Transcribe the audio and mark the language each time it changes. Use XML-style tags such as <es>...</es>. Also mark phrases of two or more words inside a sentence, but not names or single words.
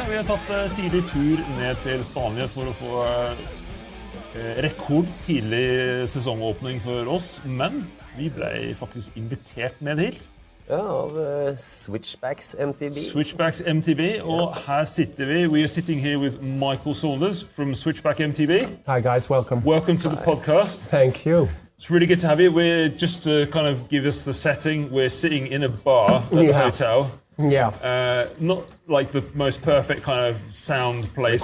<no>Vi har tatt tidlig tur ned til Spania for å få rekordtidlig sesongåpning for oss, men vi ble faktisk invitert ned hit. Ja, av Switchbacks MTB. Switchbacks MTB, og her sitter vi.</no> <en>We are sitting here with Micheal Saunders from Switchback MTB. Hi guys, welcome. Welcome to the podcast. Thank you. It's really good to have you. We're just to kind of give us the setting. We're sitting in a bar at the hotel. Yeah. Not like the most perfect kind of sound place.</en>